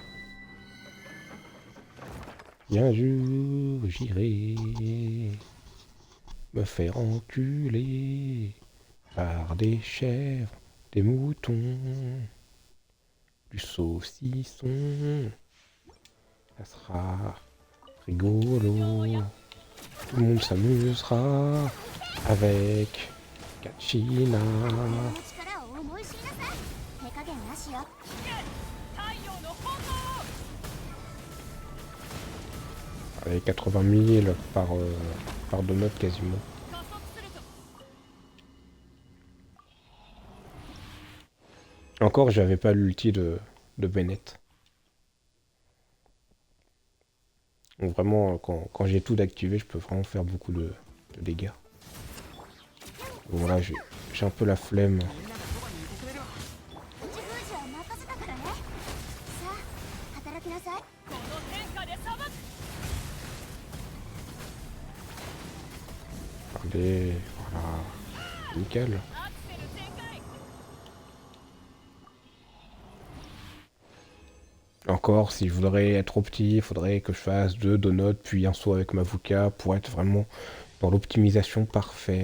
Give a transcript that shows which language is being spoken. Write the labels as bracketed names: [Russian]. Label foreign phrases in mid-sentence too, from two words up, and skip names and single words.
[French] Bien sûr, j'irai me faire enculer par des chèvres, des moutons, du saucisson. Ça sera rigolo. Tout le monde s'amusera avec Kachina. [Japanese] 力を思い知りなさい。手加減なしよ。 [French] Avec 80 000 par donut quasiment. Encore, j'avais pas l'ulti de Bennett. Donc vraiment, quand j'ai tout d'activé, je peux vraiment faire beaucoup de dégâts. Donc voilà, j'ai un peu la flemme. [Japanese] 口封じは任せたからね。さあ、働きなさい。 [French] Regardez, voilà. Nickel. Encore, si je voudrais être opti, il faudrait que je fasse 2 donuts, puis un saut avec Mavuka pour être vraiment dans l'optimisation parfaite.